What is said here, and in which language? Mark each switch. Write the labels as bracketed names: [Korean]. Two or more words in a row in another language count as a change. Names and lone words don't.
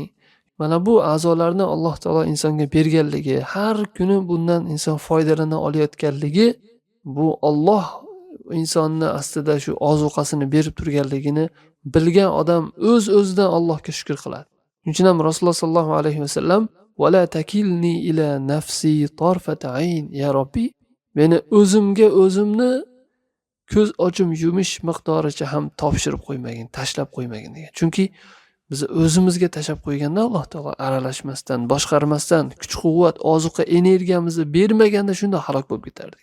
[Uzbek] Mana bu a'zolarni [Arabic] الله تعالى [Uzbek] insonga berganligi, har kuni bundan inson foydalana olayotganligi, bu Alloh insonni aslida shu ozuqasini berib turganligini bilgan odam o'z-o'zidan Allohga shukr qiladi. Shuning uchun ham Rasululloh [Arabic] صلى الله عليه وسلم ولا تكلني إلى نفسي طرفة عين، يا ربي, [Uzbek] meni o'zimni ko'z ochim yumish miqdoricha ham topshirib qo'ymagin, tashlab qo'ymagin degan. Chunki biz o'zimizga tashlab qo'yganda [Arabic] الله تعالى [Uzbek] aralashmasdan, boshqarmasdan, kuch-quvvat, ozuqa, energiyamizni bermaganda shunda halok bo'lib ketardik.